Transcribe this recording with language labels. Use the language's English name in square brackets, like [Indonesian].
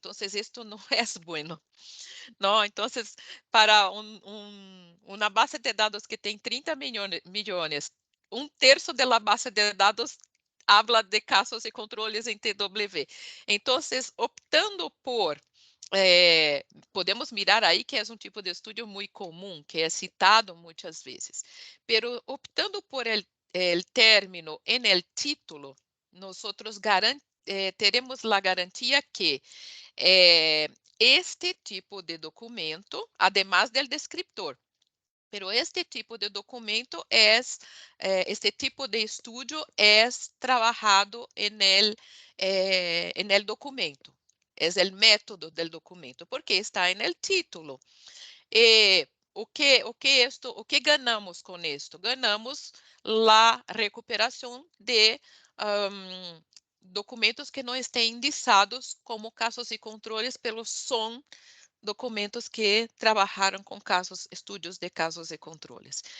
[Portuguese] Então, isto não é bueno, não? Então, para uma base de dados que tem 30 milhões, um terço da base de dados habla de casos e controles em TW. Então, optando por podemos mirar aí que é um tipo de estudo muito comum, que é citado muitas vezes. [Spanish] Pero optando por el término en el título, nosotros [Portuguese] teremos a garantia que este tipo de documento, [Spanish] además del descriptor, pero este tipo de documento este tipo de estudio es trabajado en el documento. Es el método del documento, porque está en el título. [Portuguese] O que ganhamos com isto? Ganhamos a recuperação de documentos que não estão indicados como casos e controles, pelos são documentos que trabalharam com casos, estudos de casos e controles.